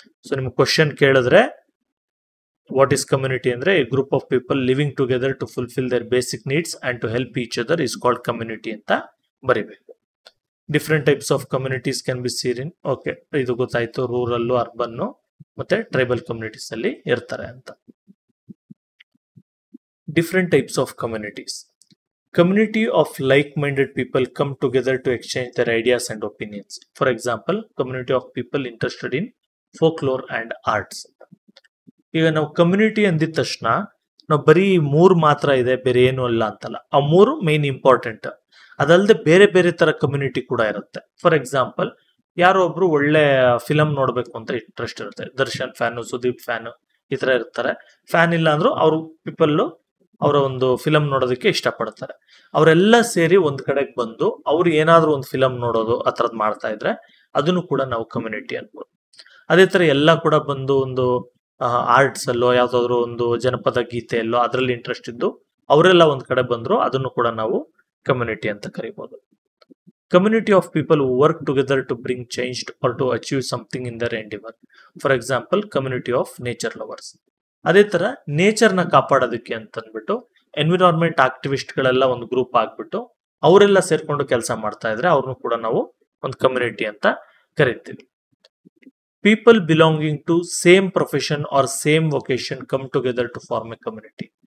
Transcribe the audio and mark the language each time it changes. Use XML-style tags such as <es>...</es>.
<kn>So ನಿಮ್ಗೆ question ಕೇಳಿದ್ರೆ</kn> <en>what is community ಅಂದ್ರೆ a group of people living together to fulfil their basic needs and to help each other is called community</en> <kn>ಅಂತ ಬರಿಬೇಕು.</kn> <en>different types of communities can be seen in,</en> <kn>okay ಇದು ಗೊತ್ತಾಯ್ತು, rural, urban ಮತ್ತೆ tribal communities ಅಲ್ಲಿ ಇರ್ತಾರೆ ಅಂತ.</kn> <en>Different types of communities. Community of like-minded people come together to exchange their ideas and opinions. For example, community of people interested in folklore and arts.</en> <kn>ಈಗ ನಾವು community ಅಂದಿದ ತಕ್ಷಣ ನಾವು ಬರೀ ಮೂರು ಮಾತ್ರ ಇದೆ, ಬೇರೆ ಏನು ಅಲ್ಲ ಅಂತಲ್ಲ. ಆ ಮೂರು ಮೇನ್ ಇಂಪಾರ್ಟೆಂಟ್. ಅದಲ್ಲದೆ ಬೇರೆ ಬೇರೆ ತರ ಕಮ್ಯುನಿಟಿ ಕೂಡ ಇರುತ್ತೆ. ಫಾರ್ ಎಕ್ಸಾಂಪಲ್, ಯಾರೋ ಒಬ್ರು ಒಳ್ಳೆ ಫಿಲಮ್ ನೋಡ್ಬೇಕು ಅಂತ ಇಂಟ್ರೆಸ್ಟ್ ಇರುತ್ತೆ, ದರ್ಶನ್ ಫ್ಯಾನು, ಸುದೀಪ್ ಫ್ಯಾನು ಈ ತರ ಇರ್ತಾರೆ. ಫ್ಯಾನ್ ಇಲ್ಲ ಅಂದ್ರೂ ಅವ್ರ ಪೀಪಲ್ ಅವರ ಒಂದು ಫಿಲಮ್ ನೋಡೋದಕ್ಕೆ ಇಷ್ಟಪಡ್ತಾರೆ. ಅವರೆಲ್ಲ ಸೇರಿ ಒಂದ್ ಕಡೆಗೆ ಬಂದು ಅವ್ರು ಏನಾದ್ರೂ ಒಂದು ಫಿಲಮ್ ನೋಡೋದು ಆ ತರದ್ ಮಾಡ್ತಾ ಇದ್ರೆ ಅದನ್ನು ಕೂಡ ನಾವು ಕಮ್ಯುನಿಟಿ ಅನ್ಬೋದು. ಅದೇ ತರ ಎಲ್ಲ ಕೂಡ ಬಂದು ಒಂದು ಆರ್ಟ್ಸ್ ಅಲ್ಲೋ ಯಾವ್ದಾದ್ರು ಒಂದು ಜನಪದ ಗೀತೆಯಲ್ಲೋ ಅದ್ರಲ್ಲಿ ಇಂಟ್ರೆಸ್ಟ್ ಇದ್ದು ಅವರೆಲ್ಲ ಒಂದ್ ಕಡೆ ಬಂದ್ರು ಅದನ್ನು ಕೂಡ ನಾವು ಕಮ್ಯುನಿಟಿ ಅಂತ ಕರಿಬಹುದು.</kn> <en>Community of people who work together to bring change or to achieve something in their endeavor. For example, community of nature lovers.</en> <kn>ಅದೇ ತರ ನೇಚರ್ನ ಕಾಪಾಡೋದಕ್ಕೆ ಅಂತಂದ್ಬಿಟ್ಟು ಎನ್ವಿರಾನ್ಮೆಂಟ್ ಆಕ್ಟಿವಿಸ್ಟ್ ಗಳೆಲ್ಲ ಒಂದು ಗ್ರೂಪ್ ಆಗ್ಬಿಟ್ಟು ಅವರೆಲ್ಲ ಸೇರ್ಕೊಂಡು ಕೆಲಸ ಮಾಡ್ತಾ ಇದ್ರೆ ಅವ್ರನ್ನು ಕೂಡ ನಾವು ಒಂದು ಕಮ್ಯುನಿಟಿ ಅಂತ ಕರಿತೀವಿ.</kn> <en>People belonging to same profession or same vocation come together to form a community.</en>